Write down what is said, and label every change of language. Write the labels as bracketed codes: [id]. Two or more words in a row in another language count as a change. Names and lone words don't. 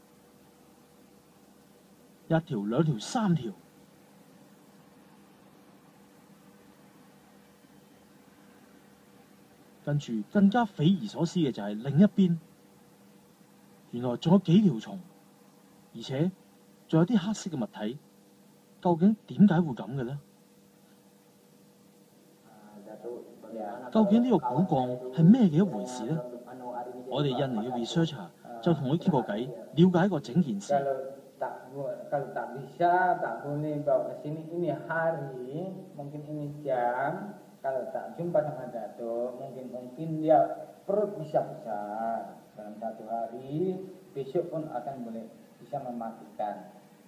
[yue] 一條、兩條、三條，跟住更加匪夷所思嘅就係另一邊，原來仲有幾條蟲，而且仲有啲黑色嘅物體。究竟點解會咁嘅呢？究竟呢個蠱降係咩嘅一回事呢？我哋印尼嘅 researcher 就同佢傾過偈，了解過整件事。 [id] Kalau tak jumpa sama Datuk, mungkin dia perut bisa besar dalam satu hari, besok pun akan boleh bisa mematikan.